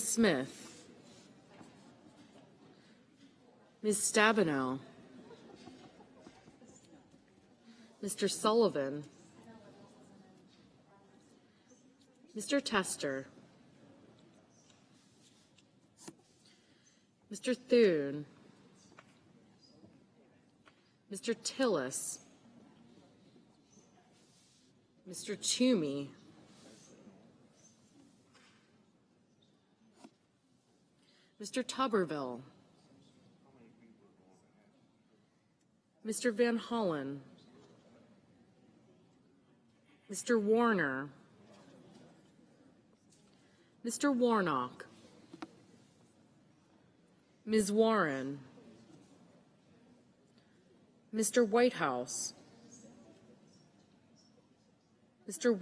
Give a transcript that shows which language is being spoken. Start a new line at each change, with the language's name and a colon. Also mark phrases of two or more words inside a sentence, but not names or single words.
English: Smith, Ms. Stabenow, Mr. Sullivan, Mr. Tester, Mr. Thune, Mr. Tillis, Mr. Toomey, Mr. Tuberville, Mr. Van Hollen, Mr. Warner, Mr. Warnock, Ms. Warren, Mr. Whitehouse, Mr.